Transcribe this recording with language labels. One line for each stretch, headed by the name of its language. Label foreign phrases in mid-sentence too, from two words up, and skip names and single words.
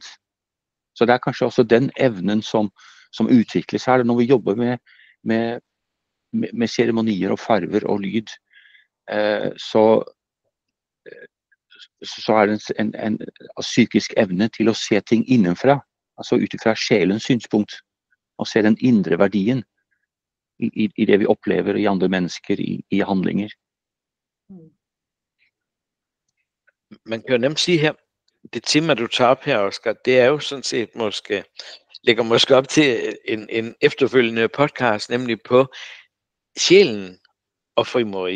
Norwegian: Så det er kanskje også den evnen som utvikles her, når vi jobber med ceremonier og farver og lyd, så er det en psykisk evne til å se ting innenfra, altså utifra sjelens synspunkt, og se den indre verdien.
Danish: i det vi oplever i andre mennesker, i handlinger. Man kan jo nemt sige her, det tema, du tager op her, Oscar, det er jo sådan set lægger måske op til en efterfølgende podcast, nemlig på sjælen og frimureri.